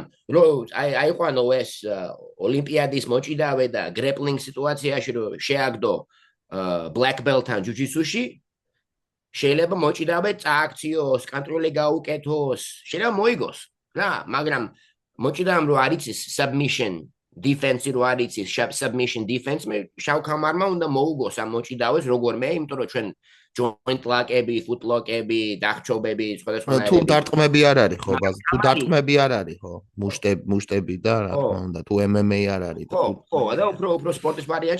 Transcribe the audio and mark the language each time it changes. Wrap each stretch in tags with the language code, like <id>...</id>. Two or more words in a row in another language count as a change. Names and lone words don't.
<ka>რომ აიყვანო ეს ოლიმპიადის მოჭიდავე და grappling სიტუაციაში რომ შეაგდო</ka> <en>black belt-</en> <ka>თან jiu-jitsu-ში შეიძლება მოჭიდავე წააქციოს, კონტროლი გაუკეთოს, შეიძლება მოიგოს რა, მაგრამ მოჭიდავემ რომ არ იცის</ka> <en>submission defense</en> <ka>რო არის ის</ka> <en>submission defense</en> <ka>მე შავ კამარმა უნდა მოუგოს ამ მოჭიდავეს როგორმე იმიტომ რომ ჩვენ</ka> <en>joint lock-</en> <ka>ები,</ka> <en>foot lock-</en> <ka>ები, დახჭობები, სხვადასხვა თუ დარტყმები არ არის ხო ბაზი? თუ დარტყმები არ არის ხო? მუშტები და რა თქმა უნდა, თუ MMA არ არის. ხო, და უფრო სპორტის ვარიანტი</ka>